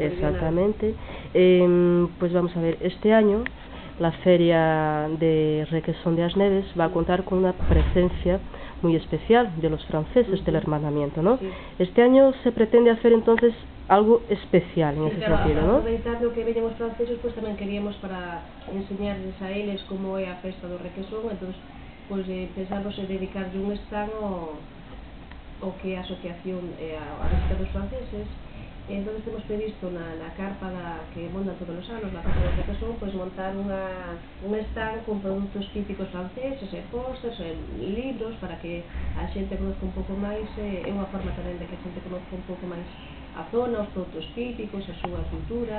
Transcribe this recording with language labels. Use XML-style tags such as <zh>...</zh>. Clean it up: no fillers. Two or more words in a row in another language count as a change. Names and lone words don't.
<es>exactamente, pues vamos a ver, este año la Feria de Requesón de as Neves va a contar con una presencia muy especial de los franceses del hermanamiento, ¿no? Sí. Este año se pretende hacer entonces algo especial en ese sentido, ¿no?</es> <gl>Aproveitando que veñen os franceses, pois tamén queríamos para enseñarles a eles como é a festa do Requesón, entón, pois pensamos en dedicarlle un stand ao que é a asociación a visita dos franceses. Entón temos previsto na carpa que montan todos os anos, na carpa do Requesón, pois montar un stand con produtos típicos franceses, posters, libros, para que a xente conozca un pouco máis, é unha forma tamén de que a xente conozca un pouco máis a zona, os produtos típicos, a súa cultura.</gl>